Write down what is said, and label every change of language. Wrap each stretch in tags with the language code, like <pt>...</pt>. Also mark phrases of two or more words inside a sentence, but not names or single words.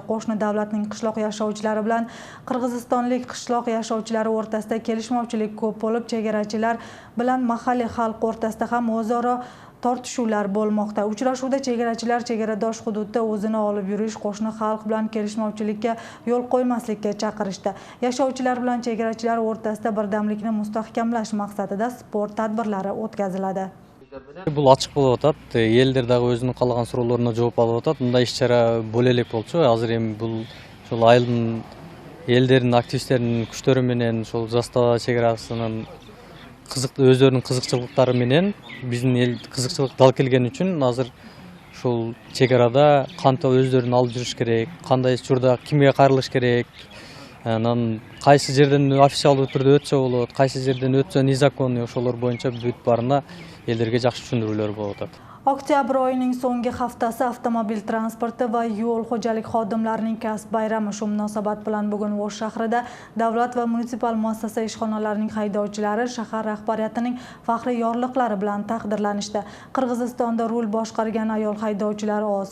<uz>Qo'shni davlatning qishloq yashovchilari bilan qirg'izistonlik qishloq yashovchilari o'rtasida kelishmovchilik ko'p bo'lib, chegarachilar bilan mahalliy xalq o'rtasida ham o'zaro tortishuvlar bo'lmoqda. Uchrashuvda chegarachilar chegaradosh hududda o'zini olib yurish, qo'shni xalq bilan kelishmovchilikka yo'l qo'ymaslikka chaqirishdi. Yashovchilar bilan chegarachilar o'rtasida birdamlikni mustahkamlash maqsadida sport tadbirlari o'tkaziladi.</uz> <ky>Бұл ачык болуп атат. Элдер дагы өзүнүн каалаган суроолоруна жооп алып атат. Мындай иш-чара боло элек болчу. Азыр эми бул ошол айылдын элдердин активисттеринин күчтөрү менен ошол застава чегарасынын өздөрүнүн кызыкчылыктары менен биздин эл кызыкчылык дал келген үчүн азыр ушул чегарада кантип өздөрүн алып жүрүш керек, кандай учурда кимге кайрылыш керек, анан кайсы жерден официалдуу түрдө өтсө болот, кайсы жерден өтсө незаконный, ошолор боюнча бүт баарына элдерге жакшы түшүндүрүүлөр болуп атат.</ky> <uz>Oktyabr oyining so'nggi haftasi avtomobil transporti va yo'l xo'jalik xodimlarining kasb bayrami. Shu munosabat bilan bugun O'sh shahrida davlat va munisipal muassasa ishxonalarining haydovchilari shahar rahbariyatining faxriy yorliqlari bilan taqdirlanishdi. Qirg'izistonda rul boshqargan ayol haydovchilar oz.</uz>